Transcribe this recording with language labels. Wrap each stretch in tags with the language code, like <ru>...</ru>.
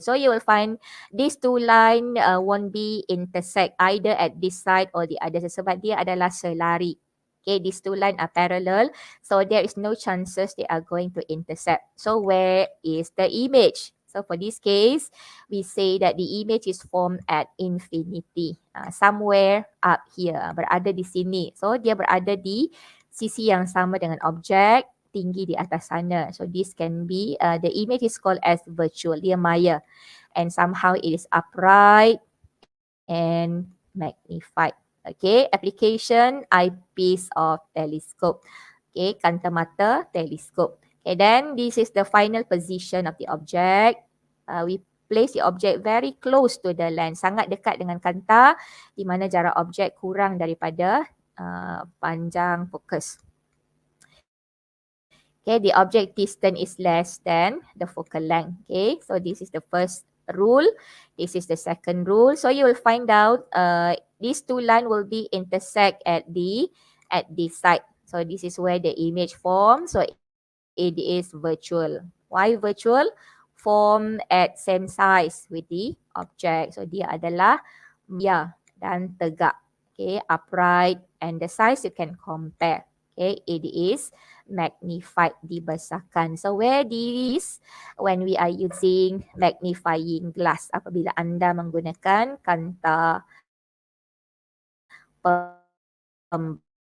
<en>So you will find these two line won't be intersect either at this side or the other</en> <ms>sebab dia adalah selari.</ms> <en>Okay, these two line are parallel, so there is no chances they are going to intersect. So where is the image? So for this case, we say that the image is formed at infinity. Somewhere up here,</en> <ms>berada di sini. So dia berada di sisi yang sama dengan objek, tinggi di atas sana.</ms> <en>So this can be, the image is called as virtual,</en> <ms>dia maya.</ms> <en>And somehow it is upright and magnified. Okay, application, eyepiece of telescope. Okay, kacamata telescope. Okay, then this is the final position of the object. We place the object very close to the lens,</en> <ms>sangat dekat dengan kanta, di mana jarak objek kurang daripada panjang fokus.</ms> <en>Okay, the object distance is less than the focal length. Okay, so this is the first rule. This is the second rule. So you will find out these two lines will be intersect at this side. So this is where the image forms. So it is virtual. Why virtual? Form at same size with the object.</en> <ms>So dia adalah maya dan tegak.</ms> <en>Okay, upright, and the size you can compare. Okay, it is magnified, dibesarkan. So where this when we are using magnifying glass,</en> <ms>apabila anda menggunakan kanta pembesar.</ms>